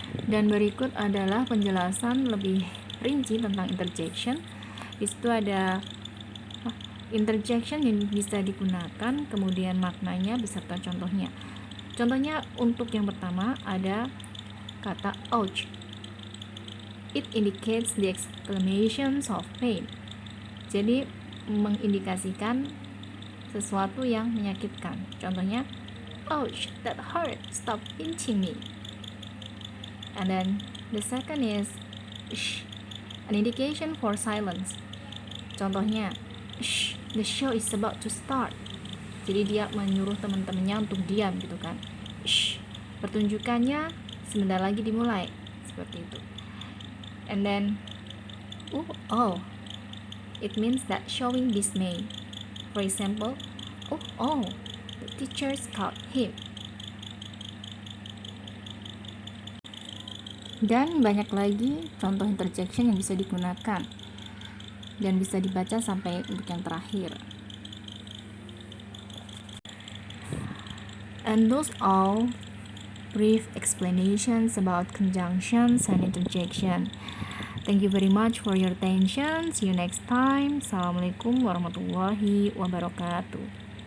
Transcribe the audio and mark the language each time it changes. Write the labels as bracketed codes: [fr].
[id] Dan berikut adalah penjelasan lebih rinci tentang interjection. Di situ ada interjection yang bisa digunakan, kemudian maknanya beserta contohnya. Contohnya untuk yang pertama ada kata ouch. [en] It indicates the exclamations of pain. [id] Jadi mengindikasikan sesuatu yang menyakitkan. Contohnya, [en] ouch, that hurt, stop pinching me. And then the second is shh, an indication for silence. [id] Contohnya, [en] shh, the show is about to start. [id] Jadi dia menyuruh teman-temannya untuk diam gitu kan. Shh, pertunjukannya sebentar lagi dimulai. Seperti itu. [en] And then oh, it means that showing dismay. For example, oh, the teacher scolded him. [id] Dan banyak lagi contoh interjection yang bisa digunakan dan bisa dibaca sampai untuk yang terakhir. [en] And those all brief explanations about conjunctions and interjection. Thank you very much for your attention. See you next time. [ar] Assalamualaikum warahmatullahi wabarakatuh.